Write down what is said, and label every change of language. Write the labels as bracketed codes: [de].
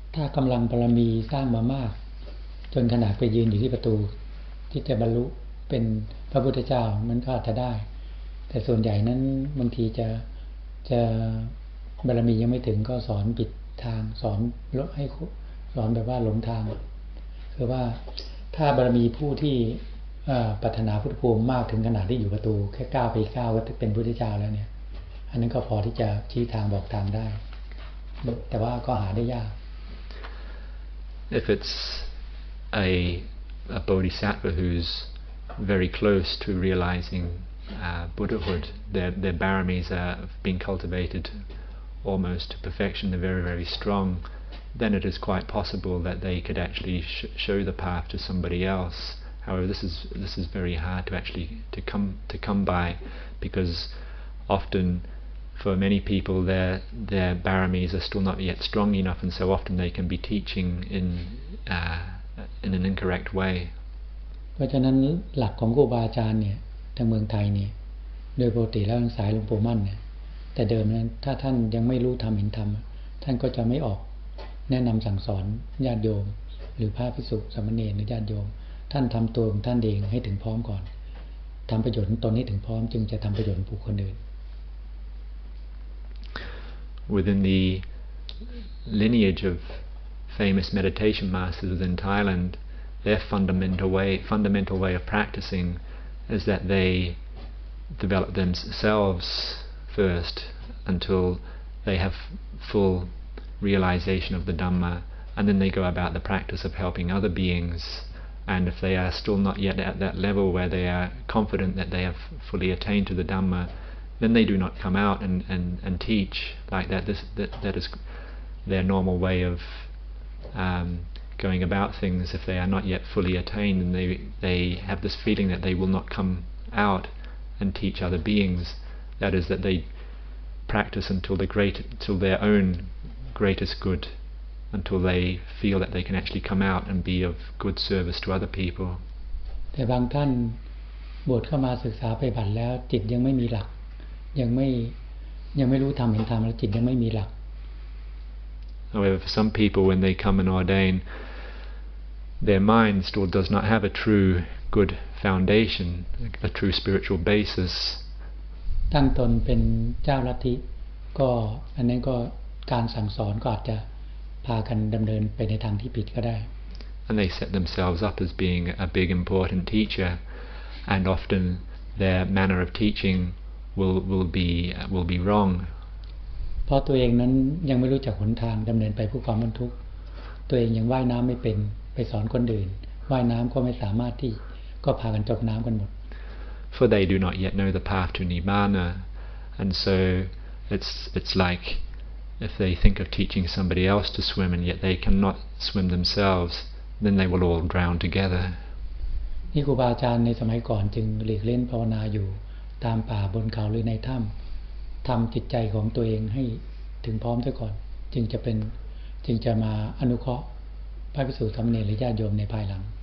[th] ถ้ากำลังบารมีสร้างมามากจนขนาดไปยืนอยู่ที่ประตูที่จะบรรลุเป็นพระพุทธเจ้ามันก็อาจจะได้แต่ส่วนใหญ่นั้นบางทีจะบารมียังไม่ถึงก็สอนปิดทางสอนให้สอนแบบว่าหลงทางคือว่าถ้าบารมีผู้ที่ปรารถนาพุทธภูมิมากถึงขนาดที่อยู่ประตูแค่ก้าวไปก้าวก็เป็นพุทธเจ้าแล้วเนี่ยอันนั้นก็พอที่จะชี้ทางบอกทางได้แต่ว่าก็หาได้ยาก [en] If it's a bodhisattva who's very close to realizing Buddhahood, their baramis are being cultivated almost to perfection, they're very, very strong, then it is quite possible that they could actually show the path to somebody else. However, this is very hard to actually to come by, because often for many people their baramis are still not yet strong enough, and so often they can be teaching in an incorrect way. [th] เพราะฉะนั้นหลักของครูบาอาจารย์เนี่ยทางเมืองไทยเนี่ยโดยปกติแล้วทางสายหลวงปู่มั่นเนี่ยแต่เดิมนั้นถ้าท่านยังไม่รู้ธรรมเห็นธรรมท่านก็จะไม่ออกแนะนำสั่งสอนญาติโยมหรือพระภิกษุสามเณรหรือญาติโยมท่านทำตัวของท่านเองให้ถึงพร้อมก่อนทำประโยชน์ตนให้ถึงพร้อมจึงจะทำประโยชน์ผู้คนอื่น [en] Within the lineage of famous meditation masters in Thailand, their fundamental way of practicing is that they develop themselves first until they have full realization of the Dhamma, and then they go about the practice of helping other beings. And if they are still not yet at that level where they are confident that they have fully attained to the Dhamma, then they do not come out and teach like that. That is their normal way of going about things. If they are not yet fully attained, and they have this feeling that they will not come out and teach other beings, that is that they practice until their own greatest good, until they feel that they can actually come out and be of good service to other people. [th] แต่บางท่านบวชเข้ามาศึกษาปฏิบัติแล้วจิตยังไม่มีหลักยังไม่รู้ธรรมเห็นธรรมแล้วจิตยังไม่มีหลัก [en] However, for some people when they come and ordain, their mind still does not have a true good foundation, a true spiritual basis. [th] ตั้งตนเป็นเจ้าลัทธิก็อันนั้นก็การสั่งสอนก็อาจจะพากันดำเนินไปในทางที่ผิดก็ได้ [en] And they set themselves up as being a big important teacher, and often their manner of teaching will be wrong. [th] เพราะตัวเองนั้นยังไม่รู้จักหนทางดำเนินไปเพื่อความพ้นทุกข์ตัวเองยังว่ายน้ำไม่เป็นไปสอนคนอื่นว่ายน้ำก็ไม่สามารถที่ก็พากันจมน้ำกันหมด [en] For they do not yet know the path to Nibbana, and so it's like if they think of teaching somebody else to swim and yet they cannot swim themselves, then they will all drown together. [th] นี่ครูบาอาจารย์ในสมัยก่อนจึงหลีกเล่นภาวนาอยู่ตามป่าบนเขาหรือในถ้ำทำจิตใจของตัวเองให้ ถึงพร้อมซะก่อนจึงจะมาอนุเคราะห์พระภิกษุสามเณรหรือญาติโยมในภายหลัง